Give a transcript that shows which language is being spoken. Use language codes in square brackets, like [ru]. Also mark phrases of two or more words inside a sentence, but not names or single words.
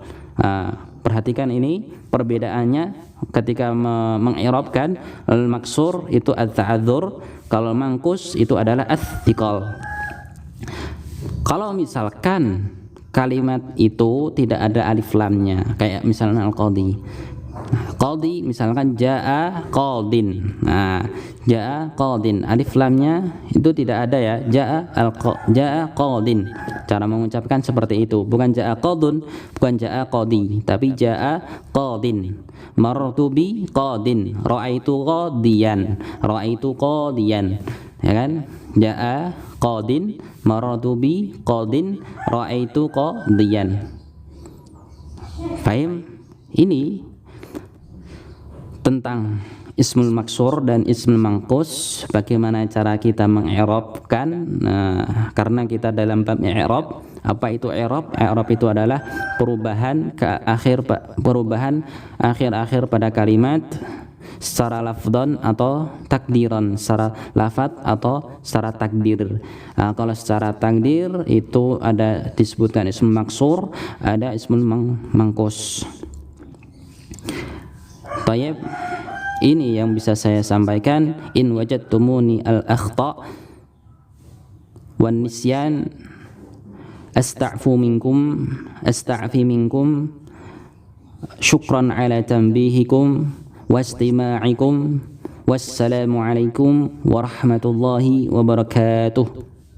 [id] Perhatikan ini perbedaannya ketika meng'irabkan. Al-maksur itu at-ta'adzur, kalau mangkus itu adalah ats-tsiqal. Kalau misalkan kalimat itu tidak ada alif lamnya, kayak misalnya al-qadi, Qadi misalkan [ar] جاء قاضٍ. [id] Nah, [ar] جاء قاضٍ, [id] alif lamnya itu tidak ada ya. [ar] جاء قاضٍ. [id] Cara mengucapkan seperti itu, bukan [ar] جاء قاضٌ, [id] bukan [ar] جاء قاضي, [id] tapi [ar] جاء قاضٍ. مررت بقاضٍ، رأيت قاضيًا، رأيت قاضيًا. [id] Ya kan? [ar] جاء قاضٍ، مررت بقاضٍ، رأيت قاضيًا. [id] Fahim? Ini tentang [ar] الاسم المقصور [id] dan [ar] الاسم المنقوص, [id] bagaimana cara kita mengi'rabkan. Karena kita dalam bab i'rab, apa itu i'rab? I'rab itu adalah perubahan akhir pada kalimat secara lafdhan atau takdiran, secara lafadz atau secara takdir. Kalau secara takdir itu ada disebutkan [ar] الاسم المقصور, [id] ada [ar] الاسم المنقوص. [id] Baik, ini yang bisa saya sampaikan. [ar] إن وجدتموني الأخطاء والنسيان أستعفي منكم شكرا على تنبيهكم واستماعكم. والسلام عليكم ورحمة الله وبركاته.